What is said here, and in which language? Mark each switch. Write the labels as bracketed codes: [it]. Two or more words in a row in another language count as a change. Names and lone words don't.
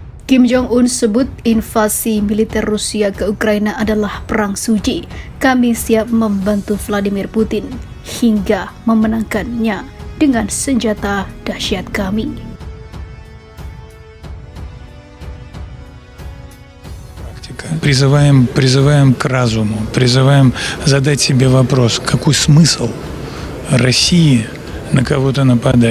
[id] Kim Jong-un sebut invasi militer Rusia ke Ukraina adalah perang suci. Kami siap membantu Vladimir Putin hingga memenangkannya dengan senjata dahsyat kami. [ru] Призываем к разуму, призываем задать себе вопрос, какой смысл России на кого-то нападать.